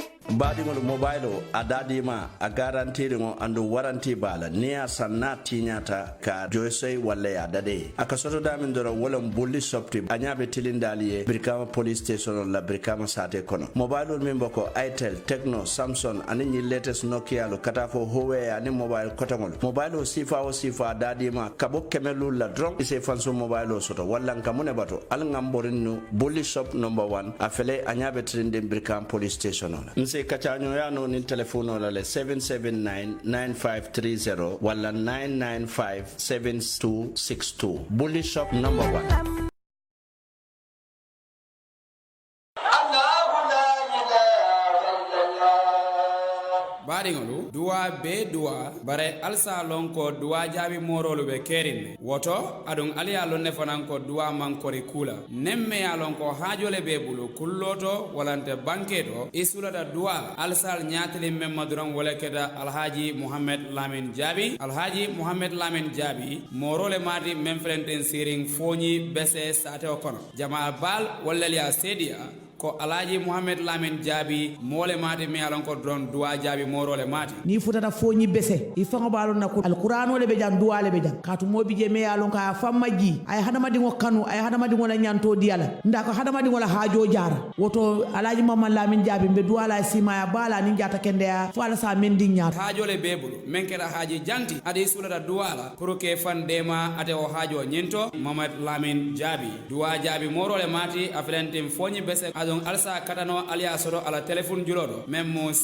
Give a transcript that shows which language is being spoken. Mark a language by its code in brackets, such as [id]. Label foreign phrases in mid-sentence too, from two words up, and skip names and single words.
[man] baadiŋolu mobile o a daadima a garantiriŋo andu waranti bala ni a sanna tiñata ka joysoy walla ya dade a ka sotodamin doro wolon bulli sopti a ñaabe tilindali ye Brikama police station la Brikama sate kono mobile min boko Itel Tecno Samsung ani ñi latest Nokia lo kata fo Huawei ani mobile kotaŋol mobile o sifa daadima ka bo kemelul la drone ise fansu mobile o soto walla nkamune bato al ngamborinnu bulli shop number 1 a fele a ñaabe tilinde Brikama police station la nse kacaño yano nin telefono la le 779-9530 wala 995-7262 bully shop number 1. baadiŋolu duwa be duwa bare alsa lon ko duwa jaabi morolu be kerin woto aduŋ ali ye lon ne fanaŋ ko duwa mankori kula nemme ye lon ko haajole be bulu kulloto walante banketo isulata duwa alsal ñaatili men maduraŋ wole keta alhaji muhammed lamin jaabi jaabi morole maati men felenten siriŋ foñi bese sateo kono jama bal wallel ya seediya ko alhaji muhammed lamin jaabi mole mati mi alon ko don duwa jaabi morole mati ni futata foñi bese i fango balon na ko alqur'ano le be jang duwa le be jang katu mobi je me alon ka famma ji ay hadama di kanu ay hadama di wala nyanto diala nda ko hadama di wala haajo jara woto alhaji muhammed lamin jaabi be duwa la sima ya bala ni jata kende ya fala sa men di nyaata haajo le bebulu men kala haaji janti ade sulata duwa la [fr] pour que [man] fandema ate o haajo nyento muhammed lamin jaabi duwa jaabi morole mati aflentim foñi bese donc alsa katano aliya soro ala telephone julodo même